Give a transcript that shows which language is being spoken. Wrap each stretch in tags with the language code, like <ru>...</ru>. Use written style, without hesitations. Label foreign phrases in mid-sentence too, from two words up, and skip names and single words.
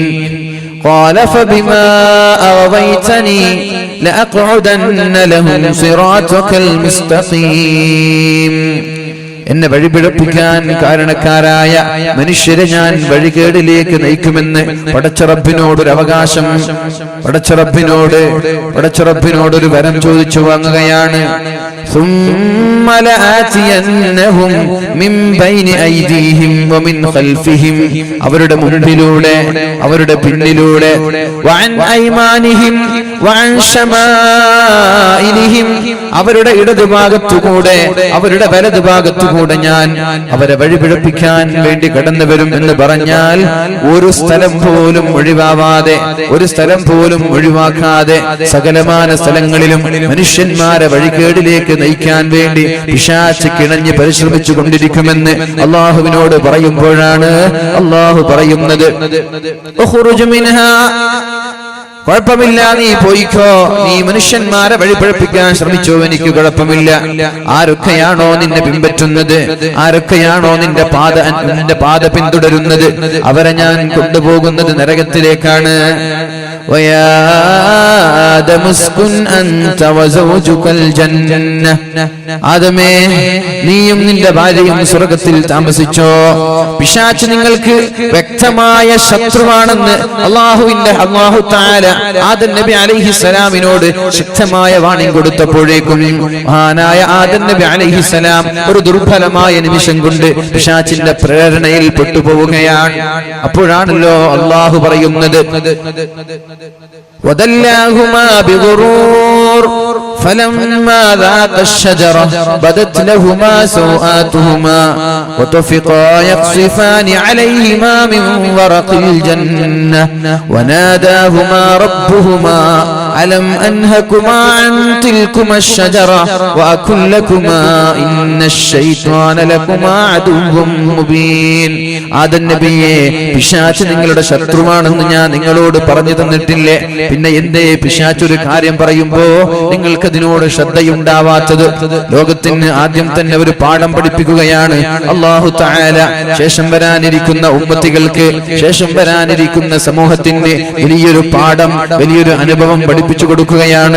<ar>قال فبما أغويتني لأقعدن لهم صراطك المستقيم.</ar> <ml>എന്നെ വഴിപിഴപ്പിക്കാൻ കാരണക്കാരായ മനുഷ്യരെ ഞാൻ വഴികേടിലേക്ക് നയിക്കുമെന്ന് പടച്ചറബിനോടൊരു അവകാശം, പടച്ചറബിനോടൊരു വരം ചോദിച്ചു വാങ്ങുകയാണ്.</ml> <ar>ثم لآتينهم من بين أيديهم ومن خلفهم.</ar> <ml>അവരുടെ മുൻപിലൂടെ അവരുടെ പിന്നിലൂടെ</ml> <ar>وعن أيمانهم وعن شمائلهم.</ar> <ml>അവരുടെ ഇടതുഭാഗത്തുകൂടെ അവരുടെ വലതുഭാഗത്തുകൂടെ ഞാൻ അവരെ വഴിപിഴപ്പിക്കാൻ വേണ്ടി കടന്നു വരും എന്ന് പറഞ്ഞാൽ ഒരു സ്ഥലം പോലും ഒഴിവാവാതെ, ഒരു സ്ഥലം പോലും ഒഴിവാക്കാതെ സകലമാന സ്ഥലങ്ങളിലും മനുഷ്യന്മാരെ വഴികേടിലേക്ക് നയിക്കാൻ വേണ്ടി പിശാച് കിണഞ്ഞ് പരിശ്രമിച്ചു കൊണ്ടിരിക്കുമെന്ന് അല്ലാഹുവിനോട് പറയുമ്പോഴാണ് അല്ലാഹു പറയുന്നത്,</ml> <ar>اخرج منها.</ar> <ml>കുഴപ്പമില്ല, നീ പോയിക്കോ, നീ മനുഷ്യന്മാരെ വഴിപഴപ്പിക്കാൻ ശ്രമിച്ചോ, എനിക്ക് കുഴപ്പമില്ല. ആരൊക്കെയാണോ നിന്നെ പിൻപറ്റുന്നത്, ആരൊക്കെയാണോ നിന്റെ പാത പിന്തുടരുന്നത്, അവരെ ഞാൻ കൊണ്ടുപോകുന്നത് നരകത്തിലേക്കാണ്.</ml> <ar>ويا آدم اسكن أنت وزوجك الجنة.</ar> <ml>ആദമേ, നീയും നിന്റെ ഭാര്യയും സ്വർഗ്ഗത്തിൽ താമസിച്ചോ. പിശാച് നിങ്ങൾക്ക് വ്യക്തമായ ശത്രുവാണെന്ന്</ml> <ar>الله تعالى</ar> <ml>ആദം നബി അലൈഹിസ്സലാമിനോട് ശക്തമായ വാണിംഗ് കൊടുത്തപ്പോഴേക്കും മഹാനായ ആദം നബി അലൈഹിസ്സലാം ഒരു ദുർബലമായ നിമിഷം കൊണ്ട് പിശാചിന്റെ പ്രേരണയിൽ പെട്ടുപോവുകയാണ്. അപ്പോഴാണല്ലോ അല്ലാഹു പറയുന്നത്,</ml> <ar>وَدَلَّاهُمَا بِغُرُورٍ فَلَمَّا ذَاقَا الشَّجَرَةَ بَدَتْ لَهُمَا سَوْآتُهُمَا وَطَفِقَا يَخْصِفَانِ عَلَيْهِمَا مِنْ وَرَقِ الْجَنَّةِ وَنَادَاهُمَا رَبُّهُمَا أَلَمْ أَنْهَكُمَا عَنْ تِلْكُمَا الشَّجَرَةِ وَأَقُلْ لَكُمَا إِنَّ الشَّيْطَانَ لَكُمَا عَدُوٌّ مُبِينٌ.</ar> <ml>ആദം നബിയെ, പിശാച് നിങ്ങളുടെ ശത്രുവാണെന്ന് ഞാൻ നിങ്ങളോട് പറഞ്ഞു തന്നിട്ടില്ലേ? പിന്നെ എന്തേ പിശാച് ഒരു കാര്യം പറയുമ്പോ നിങ്ങൾക്കതിനോട് ശ്രദ്ധയുണ്ടാവാത്തത്? ലോകത്തിന് ആദ്യം തന്നെ ഒരു പാഠം പഠിപ്പിക്കുകയാണ്</ml> <ar>الله تعالى.</ar> <ml>ശേഷം വരാനിരിക്കുന്ന ഉമ്മത്തികൾക്ക്, ശേഷം വരാനിരിക്കുന്ന സമൂഹത്തിന് വലിയൊരു പാഠം, വലിയൊരു അനുഭവം പഠിപ്പിച്ചു കൊടുക്കുകയാണ്.</ml>